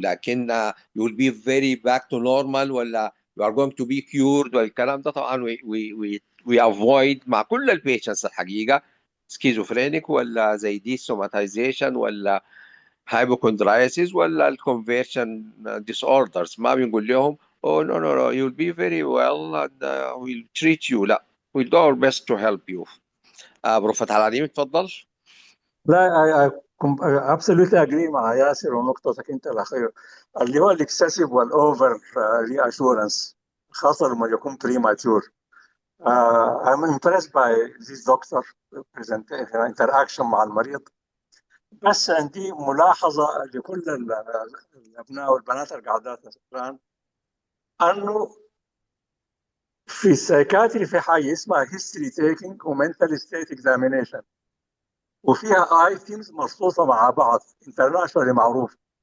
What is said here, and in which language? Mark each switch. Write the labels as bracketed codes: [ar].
[ar] لكن [en] you will be very back to normal [ar] ولا [en] you are going to be cured [ar] والكلام ده طبعا [en] we avoid [ar] مع كل البيشنتس الحقيقة. سكيزوفرينيك ولا زي دي سوماتيزيشن ولا هايبوكوندرايسيس ولا الكونفرشن ديس اوردرز، ما بنقول لهم [en] oh no no no you'll be very well and we'll treat you. لا we'll do our best to help you. [ar] بروفة العليم اتفضل. لا [en] absolutely agree [ar] مع ياسر ونقطتك انت الاخيره اللي هو الاكسسيف والاوفر ري اشورنس خاصه لما يكون بريماتور. [en] I'm impressed by this doctor presentation interaction [ar] مع المريض. بس عندي ملاحظه لكل الابناء والبنات القاعدات الان انه في السايكاتري في حاجه اسمها history taking ومنتال ستيت examination وفيها ايتمز مرصوصه مع بعض انترناشونالي معروف.